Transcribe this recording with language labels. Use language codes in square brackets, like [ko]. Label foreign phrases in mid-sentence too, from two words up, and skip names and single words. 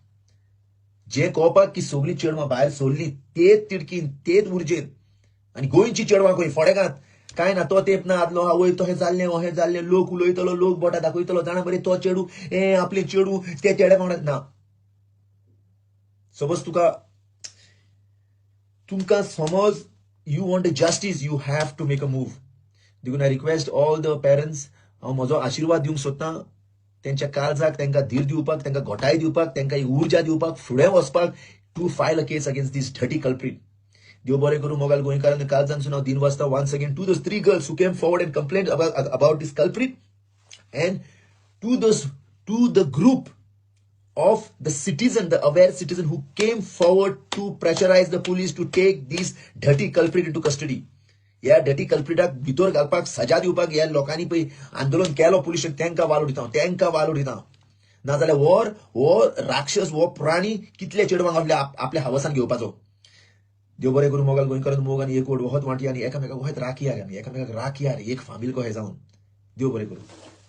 [kok] जे कळपाक की सगळीं चेडवां भायर सोडली तेच तिडकीन तेच उर्जेन आनी गोंयची चेडवां खंय फोडेगात काय ना तो तेंप ना आदलो हा वयर तो हे जाल्लें लोक उलयतलो लोक बोटा दाखयतलो जाणा बरें तो चेडू हे आपले चेडू ते चेड्या वांगडा ना समज तुमकां समज [en] you want the justice you have to make a move देखून I request all the parents [kok] हांव म्हजो आशीर्वाद दिवंक सोदतां तेंच्या काळजाक तांकां धीर दिवपाक तांकां घोटाय दिवपाक तांकां एक उर्जा दिवपाक फुडें वचपाक [en] to file a case against this dirty culprit [kok] देव बरें करूं मोगाल गोंयकारांनी काळजानसून हांव दिन वाजता [en] once again to those 3 girls who came forward and complained about this culprit and to the group of the citizen, the aware citizen who came forward to pressurize the police to take these dirty culprit into custody. [kok] या [en] dirty culpritak [kok] भितर घालपाक सजा दिवपाक ह्या लोकांनी पळय आंदोलन केलो पुलिशेक तांकां वालो दिता नाजाल्यार वो राक्षस वो प्राणी कितले चेडवांक आपल्या हावसान घेवपाचो देव बरें करूं मोगाल गोंयकारांनी मोग आनी एक वोट वहत वांटी आनी एकामेकाक वहत राखी आरे आमी एकामेकाक राखी आरे एक फामील कहे जावन देव बरें करूं